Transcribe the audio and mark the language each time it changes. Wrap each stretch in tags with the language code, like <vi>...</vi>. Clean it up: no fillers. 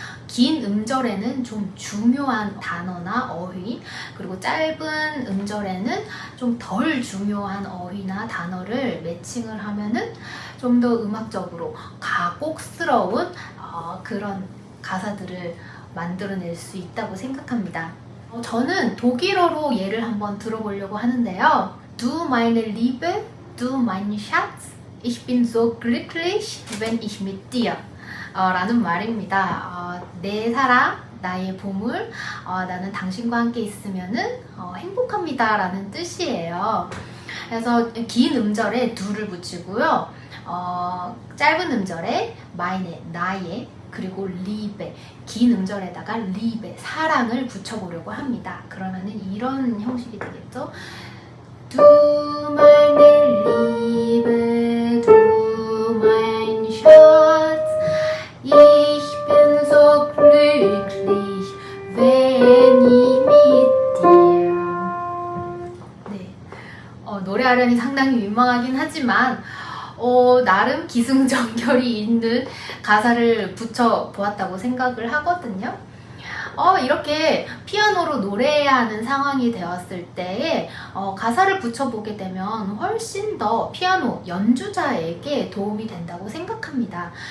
<ko>긴 음절에는 좀 중요한 단어나 어휘, 그리고 짧은 음절에는 좀 덜 중요한 어휘나 단어를 매칭을 하면은 좀 더 음악적으로 가곡스러운 그런 가사들을 만들어낼 수 있다고 생각합니다. 저는 독일어로 예를 한번 들어보려고 하는데요.</ko> <de>Du meine Liebe, du mein Schatz, ich bin so glücklich, wenn ich mit dir</de> <ko>라는 말입니다. 내 사랑, 나의 보물, 나는 당신과 함께 있으면은 행복합니다 라는 뜻이에요. 그래서 긴 음절에 du를 붙이고요. 짧은 음절에 meine, 나의, 그리고 Liebe, 긴 음절에다가 Liebe, 사랑을 붙여보려고 합니다. 그러면은 이런 형식이 되겠죠.</ko> <de>Du meine Liebe, du mein Schatz, ich bin so glücklich, wenn ich mit dir.</de> <ko>네, 노래하려니 상당히 민망하긴 하지만 나름 기승전결이 있는 가사를 붙여보았다고 생각을 하거든요. 이렇게 피아노로 노래해야 하는 상황이 되었을 때에 가사를 붙여보게 되면 훨씬 더 피아노 연주자에게 도움이 된다고 생각합니다.</ko>